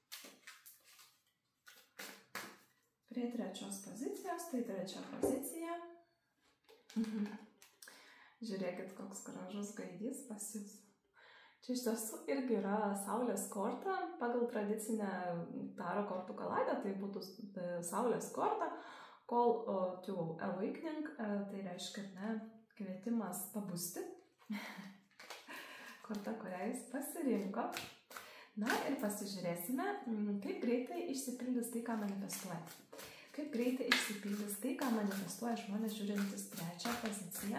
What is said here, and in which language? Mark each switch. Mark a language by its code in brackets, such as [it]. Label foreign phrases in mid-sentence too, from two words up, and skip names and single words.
[lt] Prie 3 pozicijos, tai 3 pozicija. Žiūrėkit, koks gražus gaidys pas jūs. Čia iš tiesų irgi yra saulės korta. Pagal tradicinę taro kortų kaladę tai būtų saulės korta. [en] Call to awakening, [lt] tai reiškia, kvietimas pabusti. Korta, kurią jūs pasirinko. Na ir pasižiūrėsime, kaip greitai išsipildys tai, ką manifestuojate. Kaip greitai išsipildys tai, ką manifestuoja žmonės žiūrintis 3 poziciją.